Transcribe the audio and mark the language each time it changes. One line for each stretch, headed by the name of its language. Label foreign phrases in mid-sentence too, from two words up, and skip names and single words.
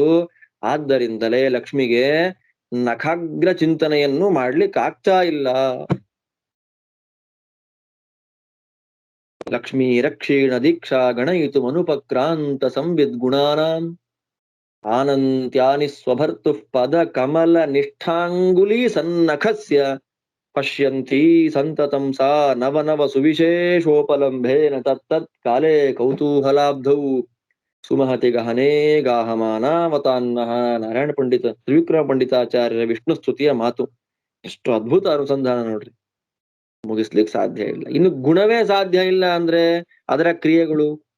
Kannada: ಆದ್ದರಿಂದಲೇ ಲಕ್ಷ್ಮಿಗೆ ನಖಾಗ್ರ ಚಿಂತನೆಯನ್ನು ಮಾಡ್ಲಿಕ್ಕೆ ಆಗ್ತಾ ಇಲ್ಲ.
Sanskrit: ಲಕ್ಷ್ಮೀ ರಕ್ಷೀಣ ದೀಕ್ಷಾ ಗಣಯಿತು ಅನುಪಕ್ರಾಂತ ಸಂವಿದ್ ಗುಣಾನಾಂ ಆನಂತ್ಯಾನಿ ಸ್ವಭರ್ತು ಪದ ಕಮಲ ನಿಷ್ಠಾಂಗುಲಿ ಸನ್ನಖಸ್ಯ ಪಶ್ಯಂತಿ ಸಂತತಂ ಸಾ ನವ ನವ ಸುವಿಶೇಷೋಪಲಂಭೇನ ತತ್ತತ್ ಕಾಲೇ ಕೌತೂಹಲಾಬ್ಧೌ ಸುಮಹತಿ ಗಹನೇ ಗಾಹಮಾನಾವತಾನ್ನಃ.
Kannada: ನಾರಾಯಣ ಪಂಡಿತ ತ್ರಿವಿಕ್ರಮ ಪಂಡಿತಾಚಾರ್ಯರ ವಿಷ್ಣು ಸ್ತುತಿಯ ಮಾತು. ಎಷ್ಟು ಅದ್ಭುತ ಅನುಸಂಧಾನ ನೋಡ್ರಿ, ಮುಗಿಸ್ಲಿಕ್ಕೆ ಸಾಧ್ಯ ಇಲ್ಲ. ಇನ್ನು ಗುಣವೇ ಸಾಧ್ಯ ಇಲ್ಲ ಅಂದ್ರೆ ಅದರ ಕ್ರಿಯೆಗಳು.